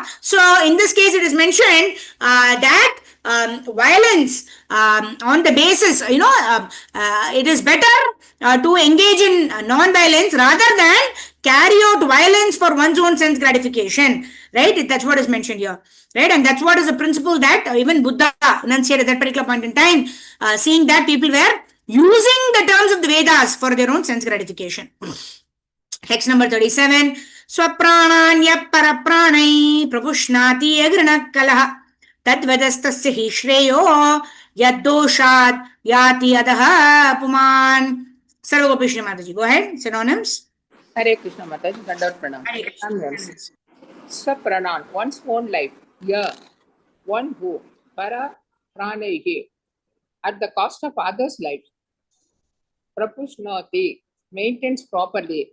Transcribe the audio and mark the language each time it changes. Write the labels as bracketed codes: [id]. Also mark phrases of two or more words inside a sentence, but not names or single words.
[en] So in this case, it is mentioned that violence on the basis, it is better to engage in non-violence rather than carry out violence for one's own sense gratification, right? That's what is mentioned here, right? And that's what is the principle that even Buddha enunciated at that particular point in time, seeing that people were using the terms of the Vedas for their own sense gratification. Text number 37. [sa] Swaprananya parapranai prapushnaati agranah kalah tadvedastasya hi shreyo yaddoshat yati adaha puman. [en] Sarvagopi Mataji, go ahead. Synonyms. [sa] Hare Krishna Mataji, Dandavat Pranam. [en] Synonyms. Swapranan, one's own life. Yeah. One who, [sa] para pranaihi, [en] at the cost of others' life. Prapushnati, maintains properly.